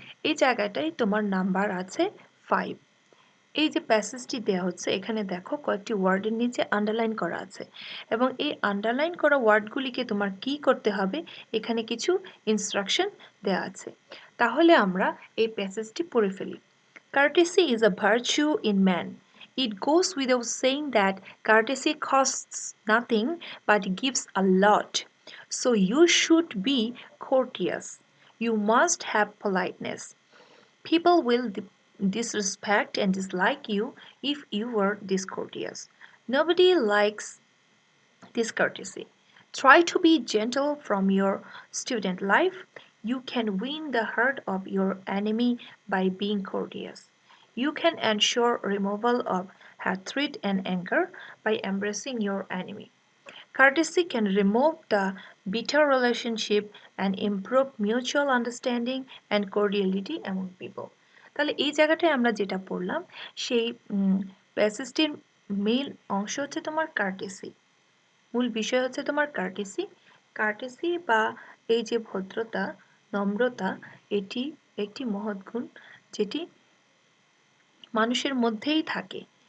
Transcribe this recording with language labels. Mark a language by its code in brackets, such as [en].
[bn] এই জায়গাটায় তোমার নাম্বার আছে 5। এই যে প্যাসেজটি দেওয়া হচ্ছে এখানে দেখো কয়েকটি ওয়ার্ডের নিচে আন্ডারলাইন করা আছে এবং এই আন্ডারলাইন করা ওয়ার্ডগুলিকে তোমার কি করতে হবে এখানে কিছু ইনস্ট্রাকশন দেওয়া আছে। তাহলে আমরা এই প্যাসেজটি পড়ে ফেলি। [en] Courtesy is a virtue in man. It goes without saying that courtesy costs nothing but gives a lot. So you should be courteous. You must have politeness. People will disrespect and dislike you if you were discourteous. Nobody likes discourtesy. Try to be gentle from your student life. You can win the heart of your enemy by being courteous. You can ensure removal of hatred and anger by embracing your enemy. Courtesy can remove the bitter relationship and improve mutual understanding and cordiality among people. [bn] তাহলে এই জায়গাটায় আমরা যেটা পড়লাম সেই প্যাসেজটির main অংশ হচ্ছে তোমার কার্টেসি। মূল বিষয় হচ্ছে তোমার কার্টেসি বা এই যে ভদ্রতা, নম্রতা, এটি একটি মহৎ গুণ যেটি মানুষের মধ্যেই থাকে।